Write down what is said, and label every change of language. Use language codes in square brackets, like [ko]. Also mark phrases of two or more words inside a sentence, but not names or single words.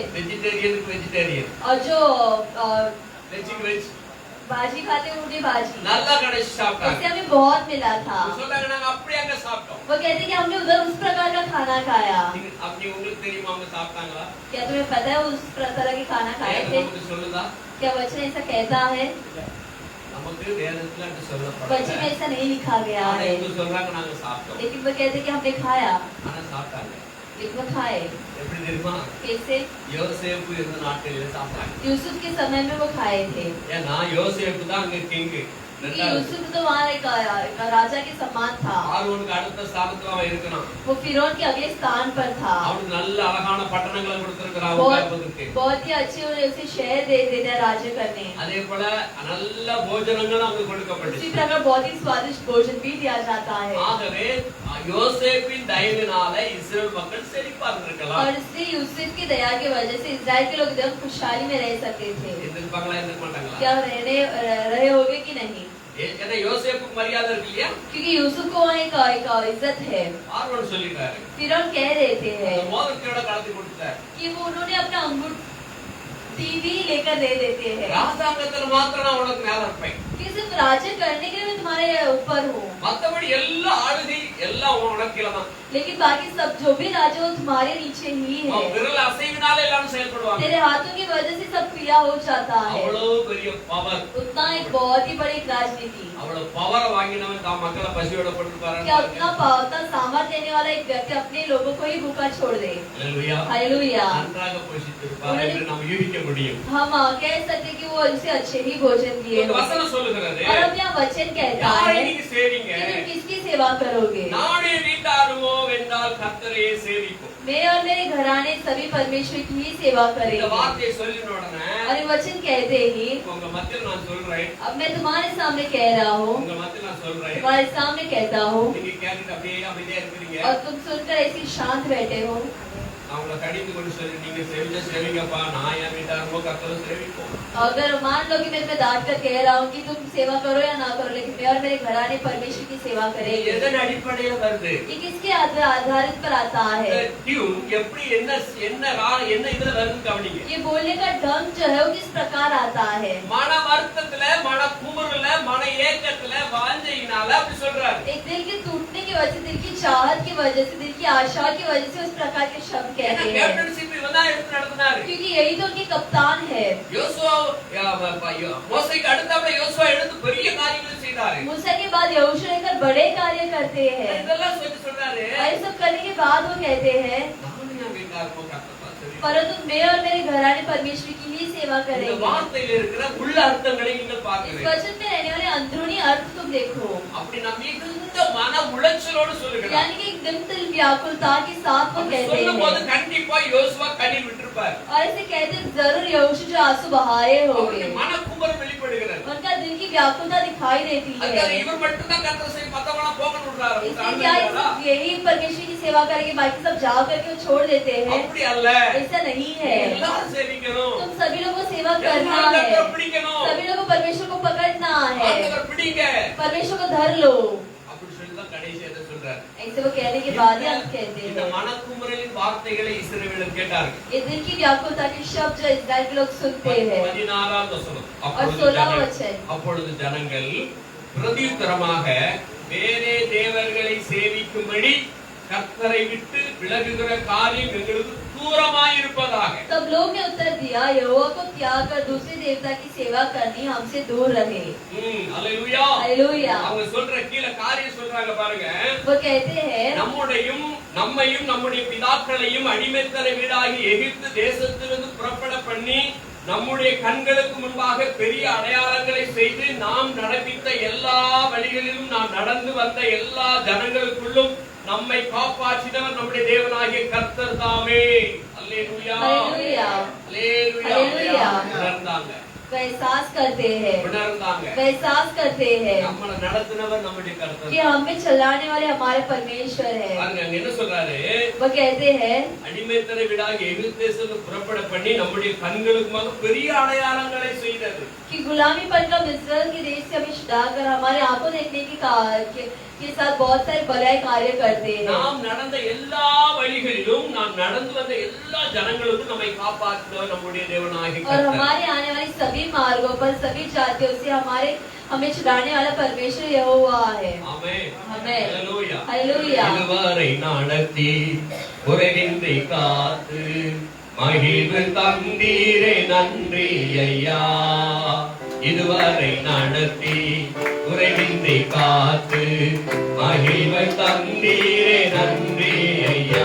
[ta] வெஜிடேரியனுக்கு வெஜிடேரியன், [hi] और जो [ta] வெஜ்ஜுக்கு வெஜ் [hi] भाजी खाते हैं उन्हें भाजी। [ta] நல்லா கடைசி சாப்பிட்டாங்க. [hi] इससे हमें बहुत मिला था। [ta] சொன்னாங்க நாங்க அப்படியே அங்க சாப்பிட்டோம். [hi] वो कहते हैं कि हमने उधर उस प्रकार का खाना खाया। [ta] அப்படி உங்களுக்கு தெரியுமா அவங்க சாப்பிட்டாங்களா? [hi] क्या तुम्हें पता है उस तरह के खाना खाए थे? [ta] நமக்கு சொல்லுதா? [hi] क्या वचन ऐसा कहता है? [ta] நமக்கு வேதத்துல அது சொல்லப்படல. [hi] वचन में ऐसा नहीं लिखा गया [ta] ஆனா [hi] है, [ta] இவங்க சொல்றாங்க நாங்க சாப்பிட்டோம். [hi] लेकिन वो कहते हैं कि हमने खाया। [ta] ஆனா சாப்பிட்டாங்க. [hi] लेकिन वो खाए [ta] எப்படி தெரியுமா? [hi] कैसे? [ta] யோசேப்பு இருந்த நாட்களில சாப்பிட்டாங்க. [hi] यूसुफ के समय में वो खाए थे, [ta] ஏன்னா யோசேப்பு தான் அங்க கிங். [hi] क्योंकि यूसुफ तो वहाँ एक राजा के समान था। [ta] பார்வோனுக்கு அடுத்த ஸ்தானத்துல அவன் இருக்கணும். [hi] वो फिरौन के अगले स्थान पर था। [ta] அவனுக்கு நல்ல அழகான பட்டணங்களை கொடுத்திருக்கிறான் உட்கார்வதற்கு. [hi] बहुत ही अच्छे उसे शहर दे देते हैं राज्य करने। [ta] அதே போல நல்ல போஜனங்கள் அவனுக்கு கொடுக்கப்பட்டுச்சு. [hi] इसी प्रकार बहुत ही स्वादिष्ट भोजन भी दिया जाता है। [ta] ஆகவே யோசேப்பின் தயவினால இஸ்ரவேல் மக்கள் செழிப்பா இருந்திருக்கலாம். [hi] और इसलिए यूसुफ की दया की वजह से इस्राएल के लोग एकदम खुशहाली में रह सकते थे। [ta] இருந்திருப்பாங்களா இருந்திருக்க மாட்டாங்களா? [hi] क्या रहे होगे कि नहीं? [ta] ஏன்னா யோசேப்புக்கு மரியாதை இருக்கு இல்லையா? [hi] क्योंकि यूसुफ को वहाँ एक इज्जत है। [ta] பார்வோன் சொல்லிட்டாரு, [hi] फिरौन कह देते हैं [ta] மோதிரத்தோட கலத்தி கொடுத்தாரு. [hi] कि वो उन्होंने अपना अंगूठी भी लेकर दे देते हैं [ta] ராஜாங்கத்துல மாத்திரம் நான் உனக்கு மேல இருப்பேன், [hi] कि सिर्फ राज्य करने के लिए मैं तुम्हारे ऊपर हूँ, [ta] மத்தபடி எல்லா ஆளுகை எல்லாம் உனக்கு கீழே தான். [hi] लेकिन बाकी सब जो भी राज्य वो तुम्हारे नीचे ही है। [ta] விரல் அசைவினால எல்லாரும் செயல்படுவாங்க. [hi] तेरे हाथों की वजह से सब क्रिया हो जाता है। [ta] அவ்வளவு பெரிய பவர், [hi] उतना एक बहुत ही बड़ी राजनीति, [ta] அவ்வளவு பவரை வாங்கினவன் தான் மக்களை பசியோட போட்டுப்பாரு. [hi] क्या उतना सामर्थ्य देने वाला एक व्यक्ति अपने लोगों को ही भूखा छोड़ दे। [ta] ஹalleluya. [hi] हालेलुया। [ta] நன்றாக போஷித்திருப்பார் என்று நாம் யூகிக்க முடியும். [hi] हम कह सकते कि वो उनसे अच्छे ही भोजन दिए [ta] இந்த [hi] होंगे। [ta] வசனம் சொல்லுகிறது, [hi] और अब यहाँ वचन कहता [ta] யாரை [hi] है [ta] நீங்க சேவிங்க? [hi] कि तुम किसकी सेवा करोगे? [ta] நானே வீட்டாருவோ வென்றால் கர்த்தரையே சேவிப்போம். [hi] मैं और मेरे घराने सभी परमेश्वर की ही सेवा [ta] இந்த [hi] करेंगे। [ta] வார்த்தையை சொல்லின உடனே [hi] और ये वचन कहते ही [ta] உங்க மத்தியில் நான் சொல்றேன், [hi] अब मैं तुम्हारे सामने कह रहा हूँ, [ta] உங்க மத்தியில் நான் சொல்றேன், [hi] तुम्हारे सामने कहता हूँ, [ta] நீங்க கேட்டுட்டு அப்படியே அமைதியா இருக்கிறீங்க. [hi] और तुम सुनकर ऐसी शांत बैठे हो। [ta] நான் உங்களை கடிந்து கொண்டு சொல்லி நீங்க சேவிச்சா சேவிங்கப்பா, நான் என் வீட்டாருமோ கர்த்தரை சேவிப்போம். [hi] अगर मान लो कि मैं तुम्हें डांट कर कह रहा हूँ कि तुम सेवा करो या ना करो, लेकिन मैं और मेरे घराने परमेश्वर की सेवा करेंगे। [ta] எதன் அடிப்படையில வருது? [hi] ये किसके आधारित पर आता [ta] இந்த [hi] है? [ta] டியூன் எப்படி என்ன இதுல வருதுன்னு கவனிங்க. [hi] ये बोलने का ढंग जो है वो किस प्रकार आता है? [ta] மன வருத்தத்துல, மன குமுறல, மன ஏக்கத்துல, வாஞ்சையினால அப்படி சொல்றாரு. [hi] एक दिल के टूटने की वजह से, दिल की चाहत की वजह से, दिल की आशा की वजह से उस प्रकार के शब्द [ta] ஏன்னா [hi] कहते हैं, [ta] கேப்டன்ஷிப் இவன் தான் எடுத்து நடத்தினாரு. [hi] क्योंकि यही तो उनके कप्तान है। [ta] யோசுவா மோசேக்கு அடுத்தாப்புல யோசுவா எடுத்து பெரிய காரியங்களை செய்தாரு. [hi] मूसा के बाद यहोशू लेकर बड़े कार्य करते हैं, [ta] இதெல்லாம் சொல்லி சொல்றாரு, [hi] और ये सब करने के बाद वो कहते हैं [ta] நானும் என் வீட்டாருமோ கர்த்தரை சேவிப்போம். [hi] परंतु मैं और मेरे घराने परमेश्वर की ही सेवा [ta] இந்த [hi] करेंगे। [ta] வார்த்தையில இருக்கிற உள்ள அர்த்தங்களை நீங்கள் [hi] इस [ta] பார்க்கிறீங்க. [hi] वचन में रहने वाले अंदरूनी अर्थ तुम देखो, [ta] அப்படி நான் மிகுந்த மன உளைச்சலோடு சொல்லுகிறேன். [hi] यानी कि एकदम दिल व्याकुलता के साथ वो कहते [ta] சொல்லும்போது [hi] हैं, [ta] கண்டிப்பா யோசுவா கண்ணீர் விட்டிருப்பார். [hi] और ऐसे कहते हैं जरूर यहोशू जो आंसू बहाए [ta] அவருடைய [hi] होंगे, [ta] மன குமுறல் வெளிப்படுகிறது. [hi] उनका दिल की व्याकुलता दिखाई देती [ta] அதுக்காக [hi] है। [ta] இவர் மட்டும் தான் கர்த்தரை சேவி, மத்தவங்க போகணும் விடுறாரு. [hi] इसलिए क्या ये सिर्फ यही परमेश्वर की सेवा करेंगे, बाकी सब जाओ करके वो छोड़ देते हैं? [ta] அப்படி அல்ல, [hi] ऐसा नहीं है। [ta] எல்லாரும் சேவிக்கணும். [hi] तुम सभी लोगों को सेवा करना [ta] எல்லாரும் [hi] है, [ta] கர்த்தரை பிடிக்கணும். [hi] सभी लोगों को परमेश्वर को पकड़ना है, [ta] ஆண்டவரை பிடிங்க. [hi] परमेश्वर को धर लो। [ta] அப்படி சொல்லி தான் கடைசி எதை சொல்றாரு. [hi] ऐसे वो कहने के बाद ही हम कहते [ta] இந்த [hi] हैं, [ta] மனக்குமுறலின் வார்த்தைகளை இஸ்ரவேலர் கேட்டார்கள். [hi] ये दिल की व्याकुलता के शब्द जो इस्राएल के लोग सुनते हैं। [ta] 16வது வசனம். [hi] और 16वां वचन, [ta] அப்பொழுது ஜனங்கள் பிரதியுத்தரமாக வேறே தேவர்களை சேவிக்கும்படி கர்த்தரை விட்டு விலகுகிற காரியம் எங்களுக்கு தூரமாய் இருப்பதாக. [hi] तब लोग ने उत्तर दिया, यहोवा को त्याग कर दूसरे देवता की सेवा करनी हमसे दूर रहे। [ta] அல்லேலூயா. [hi] हालेलुया। [ta] அவங்க சொல்ற கீழ காரியம் சொல்றாங்க பாருங்க. [hi] वो कहते हैं, [ta] நம்மையும் நம்முடைய பிதாக்களையும் அடிமைத்தன வீடாகி எகிப்து தேசத்திலிருந்து புறப்பட பண்ணி நம்முடைய கண்களுக்கு முன்பாக பெரிய அடையாளங்களை செய்து நாம் நடப்பித்த எல்லா வழிகளிலும் நாம் நடந்து வந்த எல்லா ஜனங்களுக்குள்ளும் நம்மை காப்பாற்றினவர் நம்முடைய தேவனாகிய கர்த்தர் தாமே. அல்லேலூயா. [hi] हालेलुया। [ta] அல்லேலூயா. உணர்ந்தாங்க. [hi] वे एहसास करते हैं, [ta] உணர்ந்தாங்க. [hi] वे एहसास करते हैं [ta] நம்மள நடத்துனவர் நம்முடைய கர்த்தர். [hi] कि हमें चलाने वाले हमारे परमेश्वर है। [ta] பாருங்க அங்க என்ன சொல்றாரு? [hi] वो कहते हैं, [ta] அடிமைத்தன வீடாகி எகிப்து தேசத்திலிருந்து புறப்பட பண்ணி நம்முடைய கண்களுக்கு முன்பாக பெரிய அடையாளங்களை செய்தது. [hi] कि गुलामीपन का इस्राएल के देश से हमें छुड़ाकर हमारे आंखों देखने के साथ बहुत सारे भलाई कार्य करते हैं। [ta] நாம் நடந்த எல்லா வழிகளிலும் நாம் நடந்து வந்த எல்லா ஜனங்களுக்கும் நம்மை காப்பாற்றினவர் நம்முடைய தேவனாகிய [hi] और [ta] கர்த்தர். [hi] हमारे आने वाली सभी मार्गों पर सभी जातियों से हमें छुड़ाने वाला परमेश्वर यहोवा है। [ta] ஆமென். ஆமென். ஹalleluya. [hi] हालेलुया। [ta] இதுவரை நடத்தி குறைவின்றி காத்து மகிழ்வு தந்தீரே நன்றி ஐயா. இதுவரை நடத்தி குறைவின்றி காத்து மகிழ்வு தந்தீரே நன்றி ஐயா.